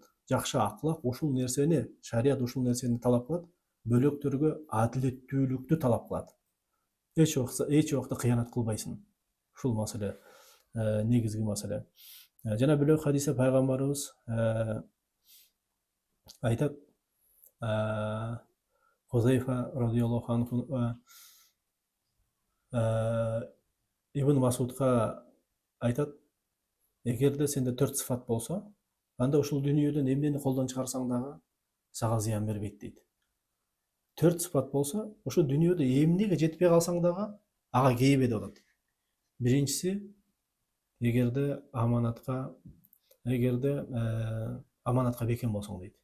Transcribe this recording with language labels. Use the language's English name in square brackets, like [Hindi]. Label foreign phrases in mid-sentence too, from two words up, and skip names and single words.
[Kyrgyz] Жакшы аклак ушул нерсени, шарият ушул нерсени талап кылат, бөлөктөргө адилеттүүлүктү талап кылат. Эч убакта кыянат кылбайсың. Ушул маселе негизги маселе. Жана бөлөк хадисте пайгамбарыбыз айтат, Хузайфа [Arabic] رضي الله عنه [Kyrgyz] Ибн Масудга айтат: эгерде сенде 4 сыфат болсо, анда ушул дүйнөдөн эмнени колдон чыгарсаң дагы сага зыян бербейт дейт. 4 сыфат болсо, ошо дүйнөдө эмнеге жетпей калсаң дагы ага кейбе деп атат. Биринчиси, эгерде аманатка бекем болсоң дейт.